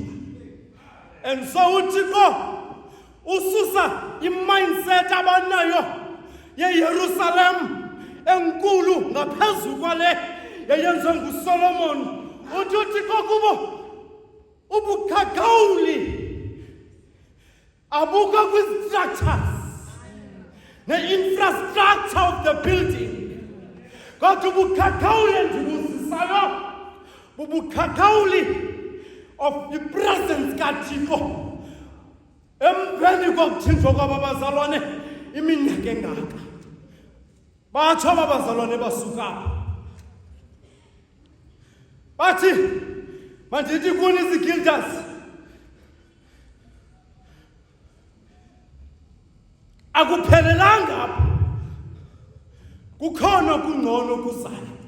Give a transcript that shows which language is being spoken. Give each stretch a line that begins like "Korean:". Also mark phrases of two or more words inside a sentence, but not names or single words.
Xhosa: And so uThixo ususa imindset abanayo yeYerusalem enkulu ngaphezulu kwale yayenziwe nguSolomon. Uthi uThixo kubo ubukhakawuli abukho kwi-structures ne-infrastructure
English: of the building,
Xhosa: kodwa ubukhakawuli endibuzisayo bubukhakawuli
English: of the presence
Xhosa: kaThixo emveni kokuthinjwa kwaba bazalwane iminyaka engaka. Batsho aba bazalwane basuka apha bathi, mandithi kuni izigildas, akuphelelanga apha, kukhona kungcono kuzayo.